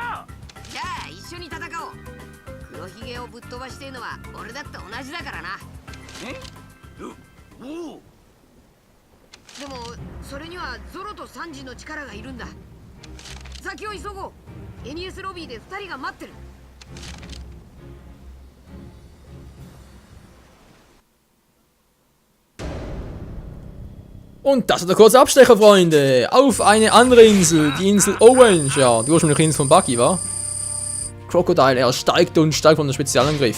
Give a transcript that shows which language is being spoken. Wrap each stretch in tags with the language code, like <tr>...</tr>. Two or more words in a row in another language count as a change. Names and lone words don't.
<ja>じゃあ一緒に戦おう。黒ひげをぶっ飛ばしてるのは俺だって同じだからな。おう。でもそれにはゾロとサンジの力がいるんだ。先を急ごう。NES ロビーで2人が待ってる。</ja> <de>Und das ist der kurze Abstecher, Freunde. Auf eine andere Insel, die Insel Orange. Ja, die ursprüngliche Insel von Buggy, war. Crocodile, er steigt und steigt von der Spezialangriff.</de>